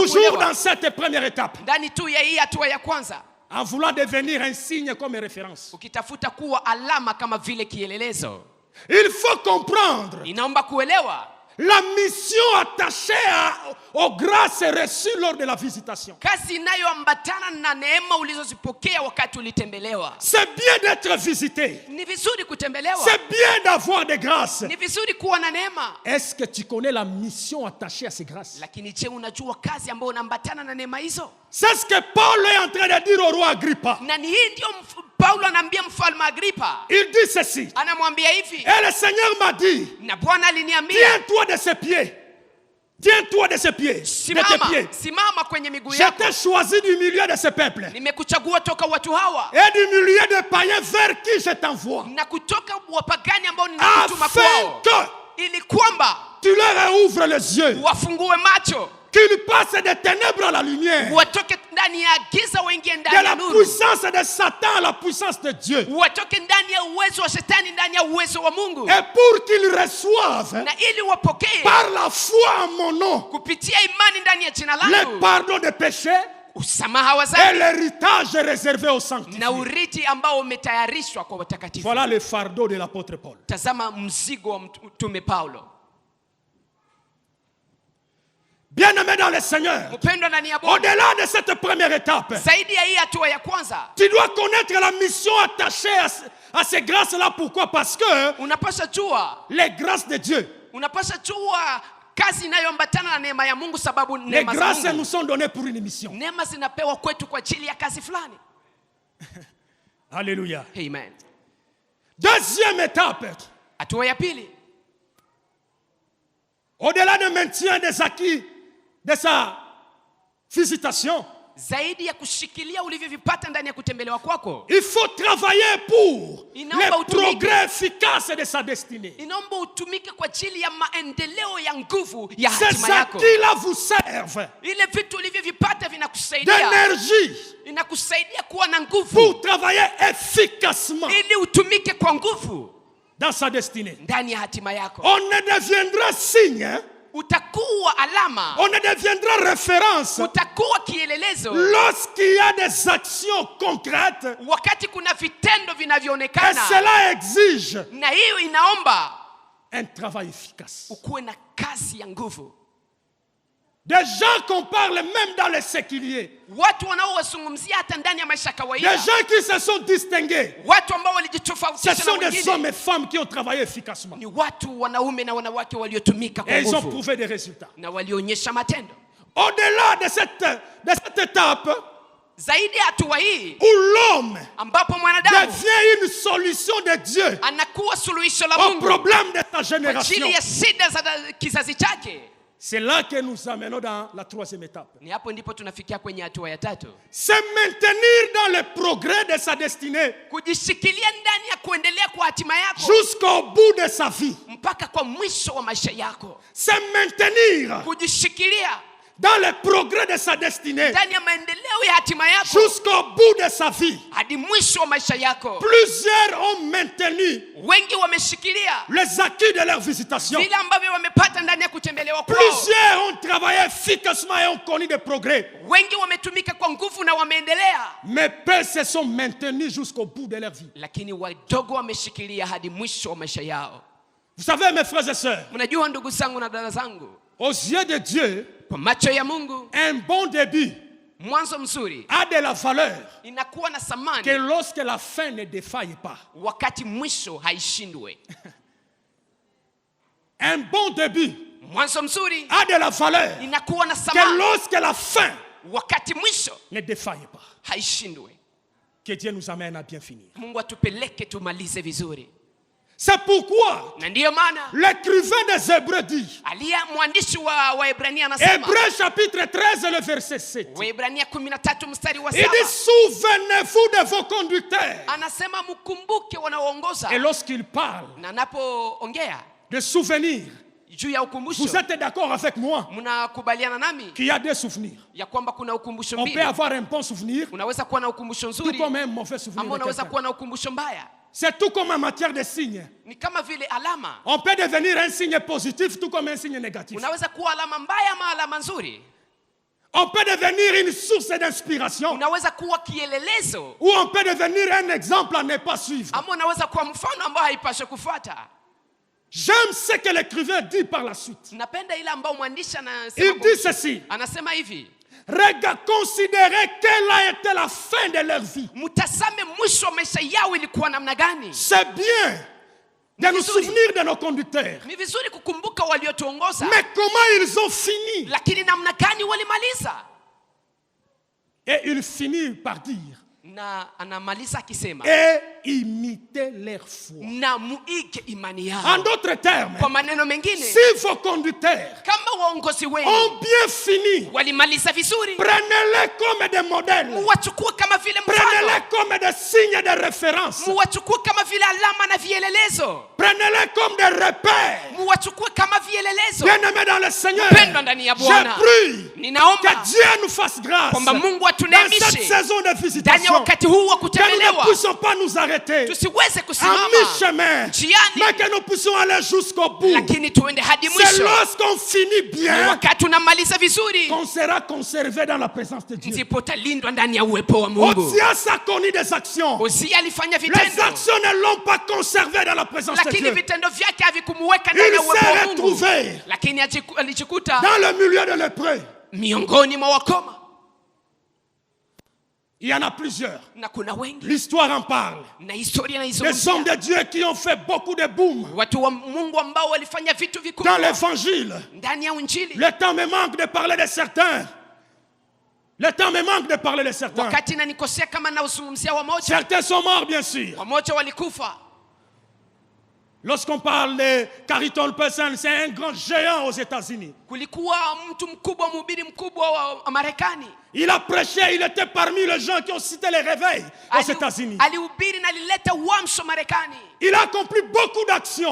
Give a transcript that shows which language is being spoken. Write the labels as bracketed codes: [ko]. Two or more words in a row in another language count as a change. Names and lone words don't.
[fr] Toujours [sw] kuelewa [fr] dans cette première étape, [sw] ndani tu ya hii hatua ya kwanza, [fr] en voulant devenir un signe comme référence. [sw] ukitafuta kuwa alama kama vile kielelezo. [fr] Il faut comprendre [sw] Inaomba kuelewa [fr] la mission attachée aux grâces reçues lors de la visitation. [sw] kazi inayoambatana na neema ulizozipokea wakati ulitembelewa. [fr] C'est bien d'être visité. [sw] Ni vizuri kutembelewa, [fr] C'est bien d'avoir des grâces. [sw] ni vizuri kuwa na neema, [fr] Est-ce que tu connais la mission attachée à ces grâces? [sw] lakini je, unajua kazi ambayo unaambatana na neema hizo? [fr] C'est ce que Paul est en train de dire au roi Agrippa. [sw] Na ni hii ndio Paulo anaambia mfalme Agripa, [fr] Il dit ceci. [sw] anamwambia hivi, [fr] Et le Seigneur m'a dit, [sw] na Bwana aliniambia, [fr] tiens-toi de ses pieds. Tiens-toi de ses pieds. De tes [sw] simama, [fr] pieds. [sw] simama kwenye miguu [fr] Je [sw] yako, [fr] t'ai choisi du milieu de ce peuple. [sw] nimekuchagua toka watu hawa [fr] Et du milieu des païens vers qui je t'envoie. [sw] na kutoka wapagani ambao ninakutuma [fr] Afin [sw] kwao, [fr] que [sw] ili kwamba [fr] tu leur ouvres les yeux. [sw] wafungue macho, [fr] Qu'ils passent des ténèbres à la lumière. [sw] watoke ndani ya giza waingie [fr] De [sw] ndani ya [fr] la [sw] nuru, [fr] puissance de Satan à la puissance de Dieu. [sw] watoke ndani ya uwezo wa shetani ndani ya uwezo wa Mungu, [fr] Et pour qu'ils reçoivent [sw] na ili wapokee [fr] par la foi en mon nom [sw] kupitia imani ndani ya jina [fr] le [sw] langu [fr] pardon des péchés [sw] usamaha wa [fr] et [sw] dhambi [fr] l'héritage réservé aux sanctifiés. [sw] na urithi ambao umetayarishwa kwa watakatifu. [fr] Voilà le fardeau de l'apôtre Paul. [sw] Tazama mzigo wa mtume Paulo. [fr] Bien-aimé dans le Seigneur, [sw] Mpendwa ndani ya Bwana, [fr] au-delà de cette première étape, [sw] zaidi ya hii hatua ya kwanza, [fr] tu dois connaître la mission attachée à ces grâces-là. Pourquoi? Parce que [sw] unapaswa jua, [fr] les grâces de Dieu, [sw] unapaswa jua kazi inayoambatana na neema ya Mungu, sababu [fr] les [sw] neema za [fr] grâces nous [sw] Mungu, [fr] sont données pour une mission. [sw] neema zinapewa kwetu kwa ajili ya kazi fulani. [fr] Alléluia. [sw] Amen. [fr] Deuxième étape, [sw] Hatua ya pili, [fr] au-delà du maintien des acquis de sa visitation, [sw] zaidi ya kushikilia ulivyovipata ndani ya kutembelewa kwako, [fr] il faut travailler pour [sw] Inaomba [fr] le [sw] utumike. [fr] progrès efficace de sa destinée. [sw] inaomba utumike kwa ajili ya maendeleo ya nguvu ya [fr] Ces [sw] hatima yako. [fr] acquis-là vous servent [sw] Ile vitu ulivyovipata vinakusaidia, [fr] d'énergie [sw] inakusaidia kuwa na nguvu [fr] pour travailler efficacement [sw] ili utumike kwa nguvu [fr] dans sa destinée. [sw] ndani ya hatima yako. [fr] On ne deviendra signe, [sw] Utakuwa alama, [fr] on ne deviendra référence [sw] utakuwa kielelezo [fr] lorsqu'il y a des actions concrètes. [sw] wakati kuna vitendo [fr] Et [sw] vinavyoonekana, [fr] cela exige [sw] na hiyo inaomba [fr] un travail efficace. [sw] ukuwe na kazi ya nguvu. [fr] Des gens qu'on parle même dans les séculiers. [sw] Watu wanaowazungumzia hata ndani ya maisha ya [fr] Des [sw] kawaida, [fr] gens qui se sont distingués. [sw] watu ambao [fr] Ce [sw] walijitofautisha na [fr] sont des hommes [sw] wengine, [fr] et femmes qui ont travaillé efficacement. [sw] ni watu wanaume na wanawake waliotumika kwa [fr] Et ils ont [sw] nguvu [fr] prouvé des résultats. [sw] na walionyesha matendo. [fr] Au-delà de cette étape [sw] Zaidi ya hatua hii [fr] où l'homme [sw] ambapo mwanadamu [fr] devient une solution de Dieu [sw] anakuwa suluhisho la [fr] au [sw] Mungu [fr] problème de sa [sw] kwa [fr] génération, [sw] ajili ya shida za kizazi chake, [fr] c'est là que nous amenons dans la troisième étape. [sw] ni hapo ndipo tunafikia kwenye hatua ya tatu, [fr] Se maintenir dans le progrès de sa destinée [sw] kujishikilia ndani ya kuendelea kwa hatima yako [fr] jusqu'au bout de sa vie. [sw] mpaka kwa mwisho wa maisha yako. [fr] Se maintenir [sw] Kujishikilia [fr] dans le progrès de sa destinée [sw] ndani ya maendeleo ya hatima yako [fr] jusqu'au bout de sa vie. [sw] hadi mwisho wa maisha yako. [fr] Plusieurs ont maintenu [sw] Wengi wameshikilia [fr] les acquis de leur visitation. [sw] vile ambavyo wamepata ndani ya kutembelewa kwao. [fr] Plusieurs ont travaillé efficacement et ont connu des progrès. [sw] Wengi wametumika kwa nguvu na wameendelea, [fr] Mais peu se sont maintenus jusqu'au bout de leur vie. [sw] lakini wadogo wameshikilia hadi mwisho wa maisha yao. [fr] Vous savez, mes frères et sœurs, [sw] Mnajua ndugu zangu na dada zangu, [fr] aux yeux de Dieu, [sw] kwa macho ya Mungu, [fr] un bon début [sw] mwanzo mzuri [fr] a de la valeur [sw] inakuwa na [fr] que [sw] thamani [fr] lorsque la fin ne défaille pas. [sw] wakati mwisho haishindwe. [fr] Un bon début [sw] Mwanzo mzuri [fr] a de la valeur [sw] inakuwa na [fr] que [sw] thamani [fr] lorsque la fin [sw] wakati mwisho [fr] ne défaille pas. [sw] haishindwe. [fr] Que Dieu nous amène à bien finir. [sw] Mungu atupeleke tumalize vizuri. [fr] C'est pourquoi [sw] Na ndiyo maana [fr] l'écrivain des Hébreux dit, [sw] mwandishi wa Waebrania anasema, [fr] Hébreux chapitre 13 et le verset 7, [sw] Waebrania 13 mstari wa [fr] il [sw] 7, [fr] dit, souvenez-vous de vos conducteurs. [sw] anasema mkumbuke wanaoongoza. [fr] Et lorsqu'il parle [sw] Na anapoongea [fr] de souvenirs, [sw] juu ya ukumbusho, [fr] vous êtes d'accord avec moi [sw] mnakubaliana nami [fr] qu'il y a des souvenirs. [sw] ya kwamba kuna ukumbusho [fr] On peut [sw] mbili. [fr] avoir un bon souvenir, [sw] Unaweza kuwa na ukumbusho [fr] tout [sw] nzuri [fr] comme un mauvais souvenir. [sw] ama [fr] de [sw] unaweza [fr] quelqu'un. [sw] kuwa na ukumbusho mbaya. [fr] C'est tout comme en matière de signes. [sw] Ni kama vile alama. [fr] On peut devenir un signe positif, tout comme un signe négatif. [sw] Unaweza kuwa alama mbaya ama alama nzuri. [fr] On peut devenir une source d'inspiration, [sw] Unaweza kuwa kielelezo [fr] ou on peut devenir un exemple à ne pas suivre. [sw] ama unaweza kuwa mfano ambao haipaswi kufuata. [fr] J'aime ce que l'écrivain dit par la suite. [sw] Napenda ile ambao mwandishi [fr] Il [sw] anasema. [fr] dit ceci, [sw] Anasema hivi, [fr] considérez quelle a été la fin de leur vie. [sw] mtazame mwisho wa maisha yao ilikuwa namna gani. [fr] C'est bien de nous souvenir de nos conducteurs. [sw] Ni vizuri kukumbuka waliotuongoza, [fr] Mais comment ils ont fini? [sw] lakini namna gani walimaliza. [fr] Et il finit par dire, [sw] Na anamaliza akisema, [fr] et imiter leur foi. [sw] na muige imani [fr] En [sw] yao. [fr] d'autres termes, [sw] Kwa maneno mengine, [fr] si vos conducteurs [sw] kama waongozi wenu [fr] ont bien fini, [sw] walimaliza vizuri, [fr] prenez-les comme des modèles. [sw] muwachukue kama vile [fr] Prenez-les [sw] mfano, [fr] comme des signes de référence. [sw] muwachukue kama vile alama na vielelezo, [fr] Prenez-les comme des repères. [sw] muwachukue kama vielelezo. [fr] Bien-aimés dans le Seigneur, [sw] Pendwa ndani ya [fr] j'ai [sw] Bwana, [fr] pris [sw] ninaomba [fr] que Dieu nous fasse grâce [sw] kwamba Mungu [fr] dans cette [sw] atuneemishe [fr] saison de [sw] ndani ya [fr] visitation, [sw] wakati huu wa [fr] que nous ne [sw] kutembelewa, [fr] puissions pas nous arrêter [sw] tusiweze [fr] à [sw] kusimama [fr] mi-chemin, [sw] njiani, [fr] mais que nous puissions aller jusqu'au bout. [sw] lakini tuende hadi [fr] C'est [sw] mwisho. [fr] lorsqu'on finit [sw] Ni [fr] bien [sw] wakati unamaliza vizuri [fr] qu'on sera conservé dans la présence de Dieu. [sw] ndipo utalindwa ndani ya uwepo wa Mungu. [fr] Osias a connu des actions. [sw] Uzia alifanya [fr] Les [sw] vitendo, [fr] actions ne l'ont pas conservé dans la présence de [sw] lakini [fr] Dieu. [sw] vitendo vyake havikumuweka ndani ya [fr] Il [sw] uwepo [fr] s'est [sw] wa Mungu, [fr] retrouvé [sw] lakini alijikuta [fr] dans le milieu de lépreux. [sw] miongoni mwa wakoma, [fr] Il y en a plusieurs. [sw] na kuna wengi [fr] L'histoire en parle. [sw] na historia [fr] Des hommes [sw] naizungumzia [fr] de Dieu qui ont fait beaucoup de boom [sw] watu wa Mungu ambao walifanya vitu [fr] dans [sw] vikubwa [fr] l'évangile. [sw] ndani ya Injili. [fr] Le temps me manque de parler de certains. Le temps me manque de parler de certains. [sw] Wakati nanikosea kama nauzungumzia wamoja, [fr] Certains sont morts, bien sûr. [sw] wamoja walikufa. [fr] Lorsqu'on parle de Carrington Person, c'est un grand géant aux États-Unis. [sw] Kulikuwa mtu mkubwa, mhubiri mkubwa wa Marekani, [fr] Il a prêché, il était parmi les gens qui ont cité les réveils aux États-Unis. [sw] alihubiri na alileta uamsho Marekani, [fr] Il a accompli beaucoup d'actions,